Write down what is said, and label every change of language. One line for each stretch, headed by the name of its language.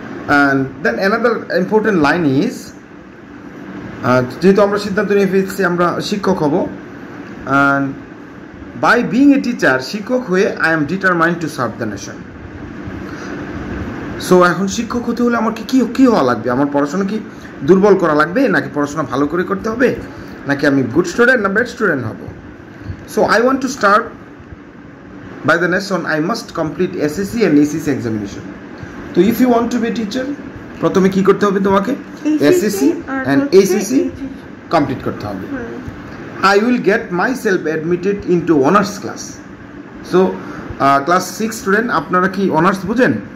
English: and then another important line is,
Bangla: যেহেতু আমরা সিদ্ধান্ত নিয়ে ফেলেছি আমরা শিক্ষক হব,
English: and by being a teacher,
Bangla: শিক্ষক হয়ে
English: I am determined to serve the nation.
Bangla: So এখন শিক্ষক হতে হলে আমার কী হওয়া লাগবে? আমার পড়াশোনা কি দুর্বল করা লাগবে, নাকি পড়াশোনা ভালো করে করতে হবে, নাকি আমি
English: good student
Bangla: না
English: bad student
Bangla: হব?
English: So I want to start by the nation. I must complete SSC and ACC examination. So if you want to be a teacher,
Bangla: প্রথমে কি করতে হবে তোমাকে? SSC and ACC কমপ্লিট করতে হবে।
English: I will get myself admitted into honors class. So class 6
Bangla: student, আপনারা কি honours বুঝেন?